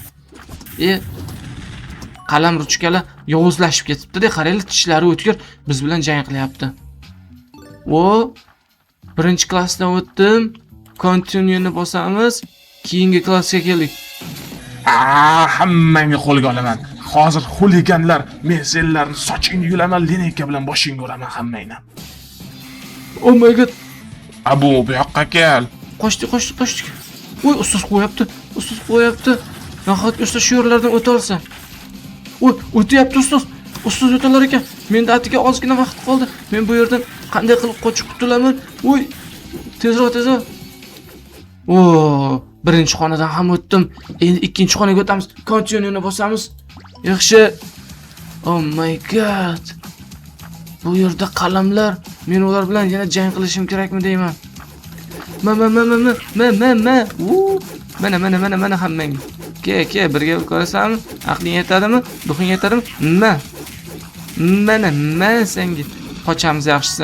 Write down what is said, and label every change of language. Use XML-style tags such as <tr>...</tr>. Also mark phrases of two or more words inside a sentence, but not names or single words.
<uz>Qalam ruchkalar yovuzlashib ketibdi-da, qaranglar, tishlari o'tkir, biz bilan jang qilyapti. Birinchi klassdan o'tdim. Continue'ni bosamiz. Keyingi klassga keldik. Hammangni qo'lga olaman. Hozir xuliganlar, men senlarni sochingni yulaman, lineyka bilan boshingga uraman hammangni.</uz> <en>Oh my god.</en> <uz>Bu yoqqa kel. Qochdik. Ustoz qo'yapti. Nahotki ustoz shu yerlardan o'ta olsa. O'tyapti ustoz. Ustoz o'talar ekan. Menda atiga ozgina vaqt qoldi. Men bu yerdan qanday qilib qochib qutulaman? Tezroq. Birinchi xonadan ham o'tdim. Endi ikkinchi xonaga o'tamiz. Continue'ni bosamiz. Yaxshi.</uz> <en>Oh my god.</en> <uz>Bu yerda qalamlar. Men ular bilan yana jang qilishim kerakmi deyman. Mana hammang. Ke, birga ko'rasanmi? Aqling yetadimi? Duxing yetadimi? Mana senga. Qochamiz yaxshisi.</uz>